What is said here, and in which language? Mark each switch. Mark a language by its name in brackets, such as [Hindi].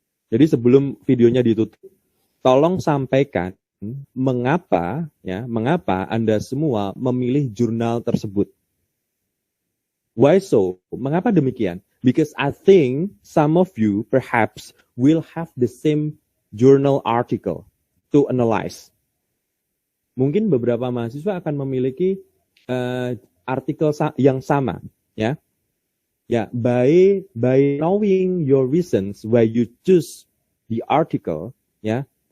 [Indonesian] Jadi sebelum videonya ditutup, tolong sampaikan mengapa Anda semua memilih jurnal tersebut. [English] Why so? [Indonesian] Mengapa demikian? [English] Because I think some of you perhaps will have the same journal article to analyze. [Indonesian] Mungkin beberapa mahasiswa akan memiliki artikel yang sama, ya. [English] Ya, by knowing your reasons why you choose the article, ya.